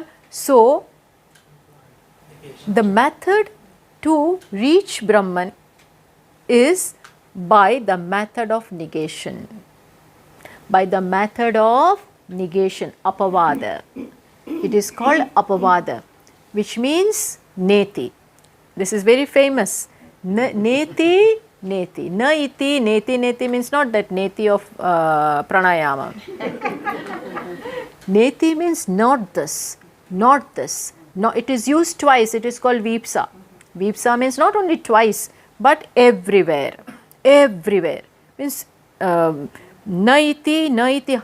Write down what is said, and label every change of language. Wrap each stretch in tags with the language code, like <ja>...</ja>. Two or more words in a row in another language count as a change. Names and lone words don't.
<en>So the method to reach Brahman is by the method of negation. By the method of negation, apavada. It is called apavada, which means neti. This is very famous.</en> <sa>Neti, neti. Na iti, neti, neti</sa> <en>means not that neti of pranayama. Neti means not this, not this. No, it is used twice. It is called vipsa. Vipsa means not only twice, but everywhere. Everywhere. Means</en> <sa>naiti, naiti.</sa>